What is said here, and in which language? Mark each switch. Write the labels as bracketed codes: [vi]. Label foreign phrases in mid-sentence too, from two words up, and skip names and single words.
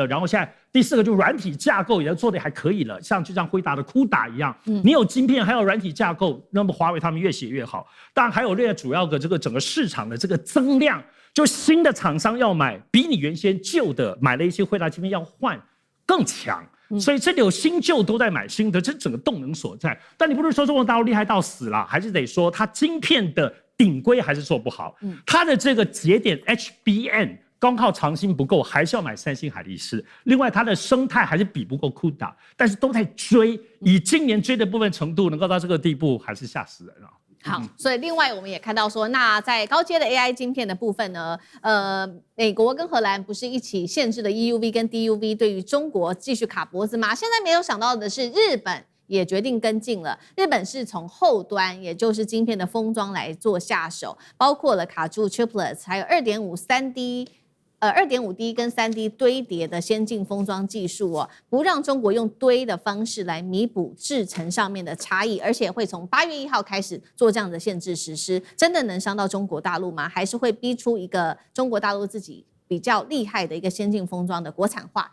[zh] 然後現在第4個就軟體架構也做得還可以了，就像輝達的CUDA一樣，你有晶片還有軟體架構，那麼華為他們越寫越好。當然還有另外主要的這個整個市場的這個增量，就新的廠商要買，比你原先舊的買了一些輝達晶片要換更強。所以這裡有新舊都在買新的，這整個動能所在。但你不是說中國大陸厲害到死了，還是得說它晶片的頂規還是做不好。它的這個節點 HBM 光靠長興不夠，還是要買三星、海力士。另外它的生態還是比不過 CUDA， 但是都在追，以今年追的部分程度能夠到這個地步，還是嚇死人了。好，所以另外我們也看到說，那在高階的 AI 晶片的部分呢，美國跟荷蘭不是一起限制了 EUV 跟 DUV 對於中國繼續卡脖子嗎？現在沒有想到的是，日本也決定跟進了。日本是從後端，也就是晶片的封裝來做下手，包括了卡住 Chiplets，還有 2.5D 跟 3D 堆疊的先進封裝技術哦，不讓中國用堆的方式來彌補製程上面的差異，而且會從8月1號開始做這樣的限制實施，真的能傷到中國大陸嗎？還是會逼出一個中國大陸自己比較厲害的一個先進封裝的國產化？